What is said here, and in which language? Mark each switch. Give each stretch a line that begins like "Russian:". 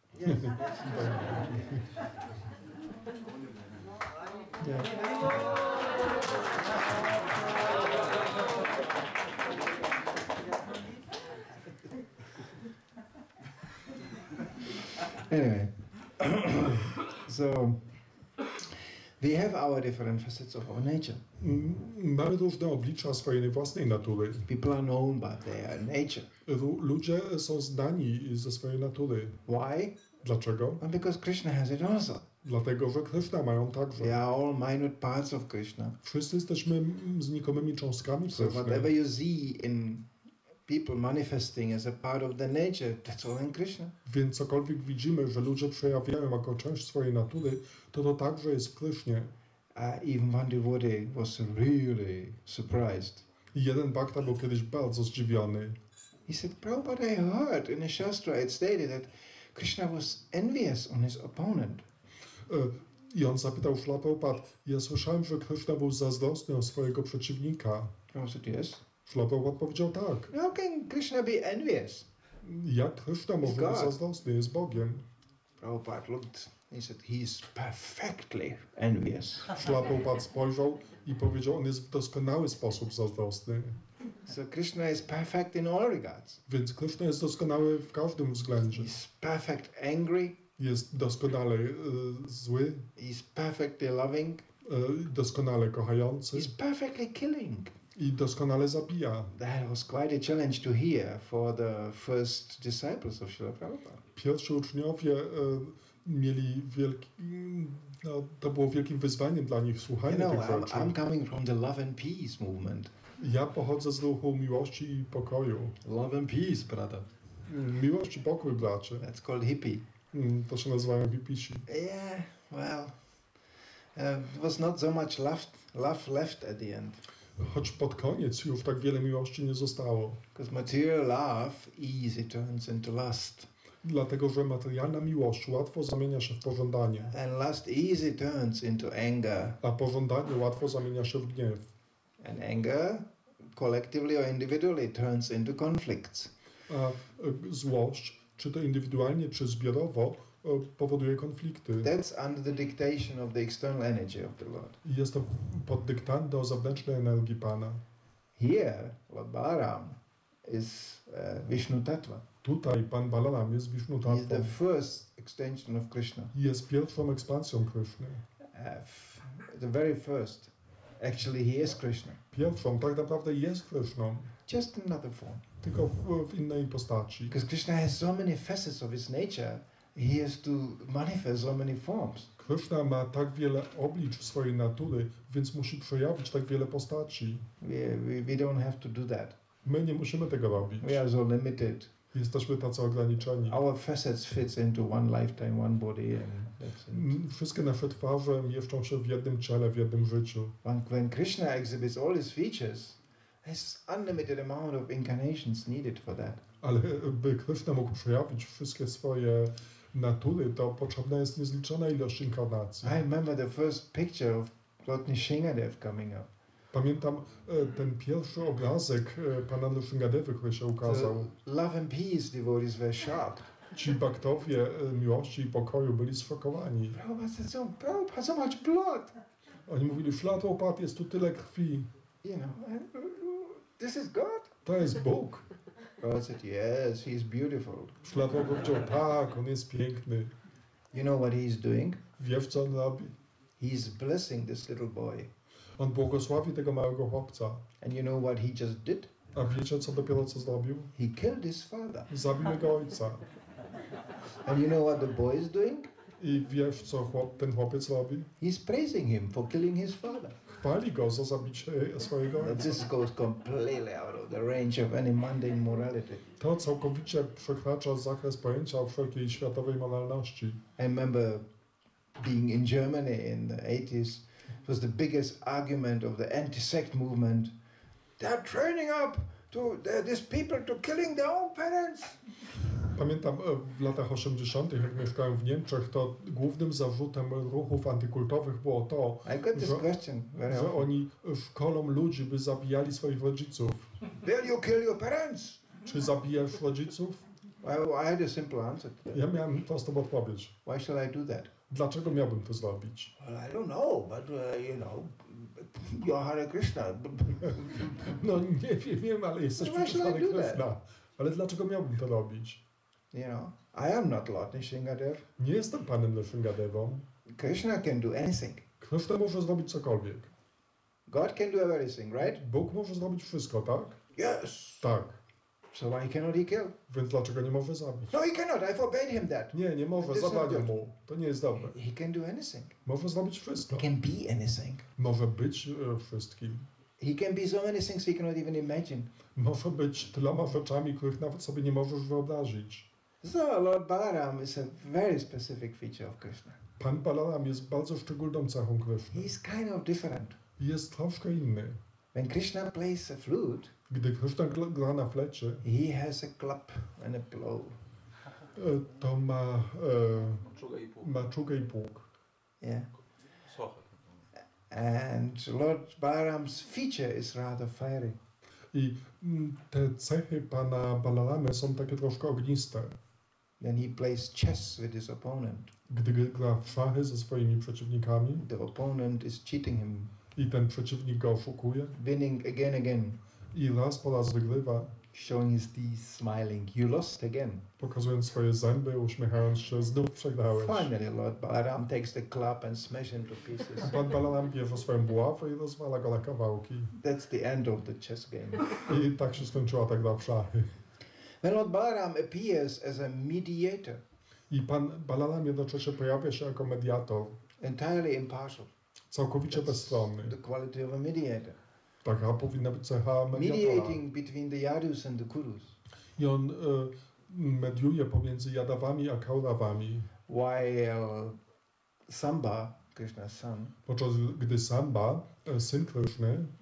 English: Yes, Anyway, so we have our different facets of our nature.
Polish: Mamy różne oblicza swojej własnej natury.
English: People are known by their nature.
Polish: Ludzie są zdani ze swojej natury.
English: Why?
Polish: Dlaczego?
English: Well, because Krishna has it also.
Polish: Dlatego, że Kryszna mają
English: We
Polish: także.
English: are all minute parts of Krishna.
Polish: Wszyscy jesteśmy znikomymi cząstkami
English: So whatever
Polish: Kryszny.
English: you see in people manifesting as a part of their nature, that's all in Krishna.
Polish: Więc cokolwiek widzimy, że ludzie przejawiają jako część swojej natury, to także jest w Krysznie.
English: Even one devotee was really surprised.
Polish: I jeden bhakta był kiedyś bardzo zdziwiony.
English: He said, Prabhupada, I heard in a Shastra it stated that Krishna was envious on his opponent.
Polish: I on zapytał Śrila Prabhupada, ja słyszałem, że Kryszna był zazdrosny o swojego przeciwnika.
English: Prabhupada said, yes.
Polish: Śrila Prabhupada powiedział tak.
English: How can Krishna be envious?
Polish: Jak Kryszna może być zazdrosny? Jest Bogiem.
English: Prabhupada looked, he said, he is perfectly envious.
Polish: Śrila Prabhupada spojrzał i powiedział, on jest w doskonały sposób zazdrosny.
English: So Krishna is perfect in all regards.
Polish: Więc Kryszna jest doskonały w każdym względzie.
English: He's perfect angry.
Polish: Jest doskonale zły,
English: He's perfectly loving.
Polish: Doskonale kochający
English: He's perfectly killing.
Polish: i doskonale zabija.
English: That was quite a challenge to hear for the first disciples of Srila Prabhupada.
Polish: Pierwsi uczniowie mieli wielki, no, to było wielkim wyzwaniem dla nich słuchanie tych rzeczy.
English: I'm coming from the love and peace movement.
Polish: Ja pochodzę z ruchu miłości i pokoju.
English: Love and peace, brother.
Polish: Miłość i pokój, bracie.
English: That's called hippie.
Polish: To się nazywają hipisi.
English: Yeah, well, there was not so much love left at the end.
Polish: Choć pod koniec już tak wiele miłości nie zostało.
English: Because material love easy turns into lust.
Polish: Dlatego, że materialna miłość łatwo zamienia się w pożądanie.
English: And lust easy turns into anger.
Polish: A pożądanie łatwo zamienia się w gniew.
English: And anger, collectively or individually, turns into conflicts.
Polish: A złość, czy to indywidualnie, czy zbiorowo, powoduje konflikty.
English: That's under the dictation of the external energy of the Lord.
Polish: I jest to pod dyktando zewnętrznej energii Pana.
English: Here, Lord Balaram is Vishnu Tattva.
Polish: Tutaj Pan Balaram jest Vishnu
English: He is the
Polish: Tattvą.
English: first extension of Krishna.
Polish: Jest pierwszą ekspansją Kryszny.
English: The very first. Actually, he is Krishna.
Polish: Pierwszą, tak naprawdę jest Kryszną,
English: Just in another form.
Polish: tylko w innej postaci.
English: Because Krishna has so many facets of his nature, he has to manifest so many forms.
Polish: Kryszna ma tak wiele oblicz swojej natury, więc musi przejawić tak wiele postaci.
English: We don't have to do that.
Polish: My nie musimy tego robić.
English: We are so limited.
Polish: Jesteśmy tacy ograniczeni.
English: Our facets fits into one lifetime, one body, and that's it.
Polish: Wszystkie nasze twarze mieszczą się w jednym ciele, w jednym życiu.
English: When Krishna exhibits all his features, there's unlimited amount of incarnations needed for that.
Polish: Ale by Kryszna mógł przejawić wszystkie swoje natury, to potrzebna jest niezliczona ilość inkarnacji.
English: I remember the first picture of Lord Nishingadev coming up.
Polish: Pamiętam ten pierwszy obrazek pana Nrsingadevy, który się ukazał.
English: The love and peace devotees were shocked.
Polish: Ci baktowie miłości i pokoju byli sfokowani.
English: Prabhupada, so much blood.
Polish: Oni mówili, Szlatopat, jest tu tyle krwi.
English: You know, this is God.
Polish: To jest Bóg.
English: Prabhupada said, yes, he's beautiful.
Polish: Szlatopat powiedział, tak, on jest piękny.
English: You know what he's doing?
Polish: Wiesz, co on robi?
English: He's blessing this little boy.
Polish: On błogosławi tego małego chłopca.
English: And you know what he just did?
Polish: A wiecie, co dopiero co zrobił?
English: He killed his father.
Polish: Zabił jego ojca.
English: And you know what the boy is doing?
Polish: I wiesz, co ten chłopiec robi?
English: He's praising him for killing his father.
Polish: Chwali go za zabicie swojego ojca.
English: This goes completely out of the range of any mundane morality.
Polish: To całkowicie przekracza zakres pojęcia o wszelkiej światowej moralności.
English: I remember being in Germany in the 80s. It was the biggest argument of the anti-sect movement. They're training up these people to killing their own parents.
Polish: Pamiętam w latach 80., jak mieszkałem w Niemczech, to głównym zarzutem ruchów antykultowych było to, że oni szkolą ludzi, by zabijali swoich rodziców.
English: Will you kill your parents?
Polish: Czy zabijasz rodziców?
English: I had a simple answer to that.
Polish: Ja miałem prostą odpowiedź.
English: Why shall I do that?
Polish: Dlaczego miałbym to zrobić?
English: Well, I don't know, but you know, you're Hare Kryszna.
Polish: No nie wiem, ale jesteś przecież Hare Kryszna. Ale dlaczego miałbym to robić?
English: You know, I am not Lord Nishingadev.
Polish: Nie jestem panem Nrsingadevą.
English: Krishna can do anything.
Polish: Kryszna może zrobić cokolwiek.
English: God can do everything, right?
Polish: Bóg może zrobić wszystko, tak?
English: Yes.
Polish: Tak.
English: So why cannot he kill?
Polish: Więc dlaczego nie może zabić?
English: No, he cannot. I forbade him that.
Polish: Nie może, zabraniam mu. To nie jest dobre.
English: He can do anything.
Polish: Może zrobić wszystko.
English: He can be anything.
Polish: Może być wszystkim.
English: He can be so many things we cannot even imagine.
Polish: Może być tyloma rzeczami, których nawet sobie nie możesz wyobrazić.
English: So Lord Balaram is a very specific feature of Krishna.
Polish: Pan Balaram jest bardzo szczególną cechą Kryszny.
English: He's kind of different.
Polish: Jest troszkę inny.
English: When Krishna plays a flute,
Polish: Gdy Kryszna gra na flecie,
English: he has a clap and a blow.
Polish: to ma Maczugę i pług. maczugę i pług.
English: Yeah.
Polish: Sochę.
English: And Lord Balaram's feature is rather fiery.
Polish: I te cechy pana Balaramy są takie troszkę ogniste.
English: Then he plays chess with his opponent.
Polish: Gdy gra w szachy ze swoimi przeciwnikami
English: The opponent is cheating him,
Polish: i ten przeciwnik go oszukuje,
English: winning again.
Polish: I raz po raz wygrywa,
English: showing his teeth, smiling. You lost again.
Polish: pokazując swoje zęby, uśmiechając się, znów przegrałeś.
English: Finally, Lord Balaram takes the club and smashes him to pieces.
Polish: Pan Balaram bierze swoją buławę i rozwala go na kawałki.
English: That's the end of the chess game.
Polish: I tak się skończyła ta gra w szachy.
English: When Lord Balaram appears as a mediator,
Polish: I pan Balaram jednocześnie pojawia się jako mediator,
English: entirely impartial.
Polish: całkowicie bezstronny.
English: The quality of a mediator.
Polish: Taka powinna być cecha mediatora.
English: Mediating between the Yadus and the Kurus.
Polish: I on mediuje pomiędzy Jadawami a Kauravami.
English: While Samba, Krishna's son,
Polish: Podczas gdy Samba, syn Kryszny,